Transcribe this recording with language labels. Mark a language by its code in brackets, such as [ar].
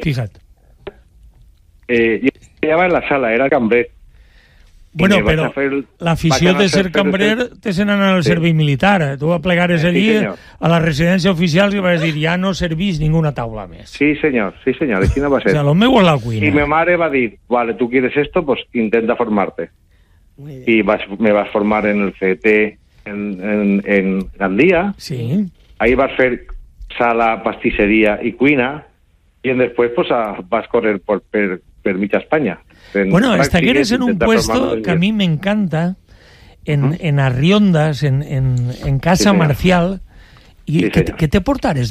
[ca] Fixa't. Jo treballava en la sala, era cambrer. Bueno, però l'afició de ser cambrer té sent anar al servei militar. Tu va plegares allí a la residència oficial i vas dir, ja no servís ninguna taula més. Sí, senyor. I quina va ser? O sea, lo meu és la cuina. I ma mare va dir, vale, [es] tu quieres esto, pues intenta formarte. [ca] I me vas formar en el CET en Gandia. Sí. Ahí vas fer sala, pastisseria i cuina. I després pues, vas correr per mitja Espanya. [es] Bueno, hasta que eres en un puesto que a mí me encanta, en Arriondas, en Casa sí, Marcial, y sí, ¿qué te portares?